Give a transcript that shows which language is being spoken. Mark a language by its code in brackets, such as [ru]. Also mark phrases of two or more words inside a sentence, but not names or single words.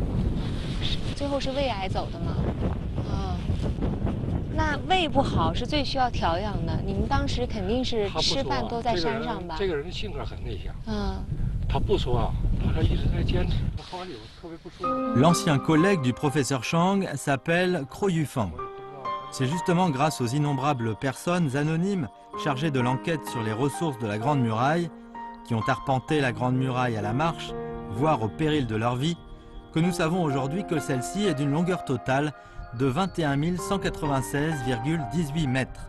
[zh] 最后是胃癌走的吗？那胃不好是最需要调养的。你们当时肯定是吃饭都在山上吧？这个人性格很内向。他不说啊，他一直在坚持。他后来有特别不舒服。 [fr] L'ancien collègue du professeur Chang s'appelle Kro Yufang. C'est justement grâce aux innombrables personnes anonymes chargées de l'enquête sur les ressources de la Grande Muraille, qui ont arpenté la Grande Muraille à la marche, voire au péril de leur vie, que nous savons aujourd'hui que celle-ci est d'une longueur totale de 21 196,18 mètres.